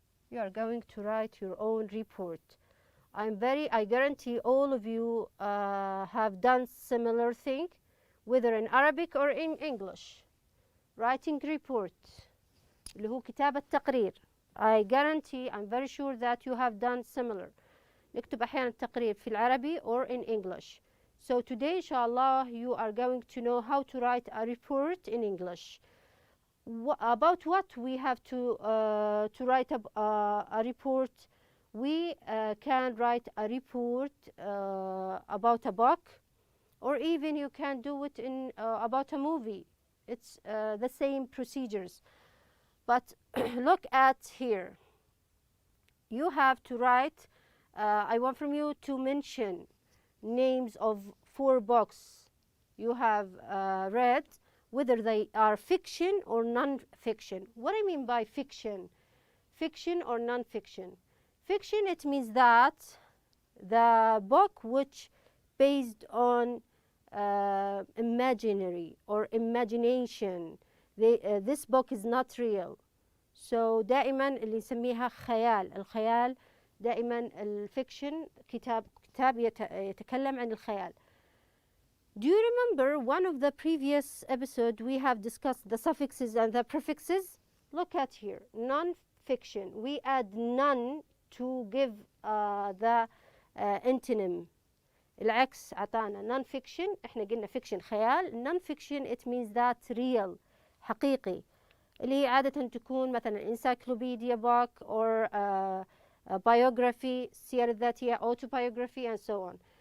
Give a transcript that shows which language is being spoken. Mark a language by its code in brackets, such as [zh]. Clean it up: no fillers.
[en] You are going to write your own report. I guarantee all of you have done similar thing, whether in Arabic or in English. Writing report, [ar] اللي هو كتابة تقرير. [en] I guarantee, I'm very sure that you have done similar. [ar] نكتب أحيانا التقرير في العربي [en] or in English. So today, inshallah, you are going to know how to write a report in English. About what we have to write a report. We can write a report about a book, or even you can do it in about a movie. It's the same procedures. But look at here. You have to write, I want from you to mention names of 4 books you have read, whether they are fiction or non-fiction. What I mean by fiction? Fiction or non-fiction? Fiction, it means that the book which based on imaginary or imagination. This book is not real. [ar] So دائما اللي نسميها خيال. الخيال دائما الفيكشن كتاب يتكلم عن الخيال. [en] Do you remember one of the previous episode we have discussed the suffixes and the prefixes? Look at here. Non-fiction. We add non to give the antonym. [ar] العكس عطانا non-fiction. احنا قلنا fiction خيال. [en] Non-fiction it means that real. [ar] حقيقي. اللي هي عادة تكون مثلا [en] encyclopedia book or biography, [ar] سير الذاتية, [en] autobiography and so on.